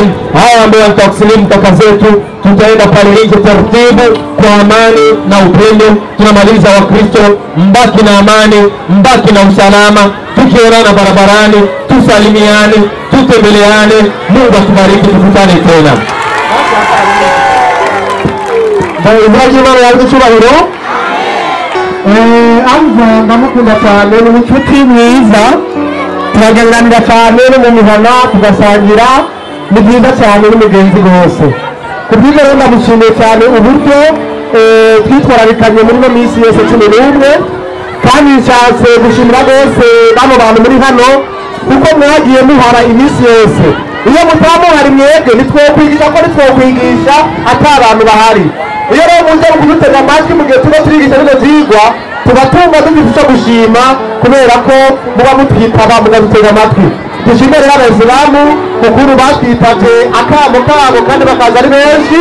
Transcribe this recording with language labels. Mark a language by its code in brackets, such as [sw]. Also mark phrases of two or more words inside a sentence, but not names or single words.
[sw] Hawa ambao watakusilimu kaka zetu, tutaenda pale nje taratibu kwa amani na upendo. Tunamaliza Wakristo, mbaki na amani, mbaki na usalama. Tukionana barabarani, tusalimiane, tutembeleane. Mungu atubariki, tukutane tena. [rn] Bayizaji mara ya cyubahiro amva ndamukunda cyane n'umucuti mwiza, turaganira cyane mu mihana tugasangira, ni byiza cyane n'umugenzi wose. Kubw'ibyo rero ndamushimiye cyane uburyo twitwararikanye muri no minsi yose 11, kandi nshatse gushimira bose bano bantu muri hano kuko mwagiye muhara iminsi yose. Iyo mutamuhari mwebwe nitwokwigisha ko nitwokwigisha ata abantu bahari. Iyo rero muje kudutega amatwi mu gihe tuba turigisha bino vyigwa, tuba tumva dufite gushima kubera ko muba mutwitaba mugadutega amatwi. Dushimire Abayisilamu mukuru batwitaje akamo kabo kandi bakaza ari benshi.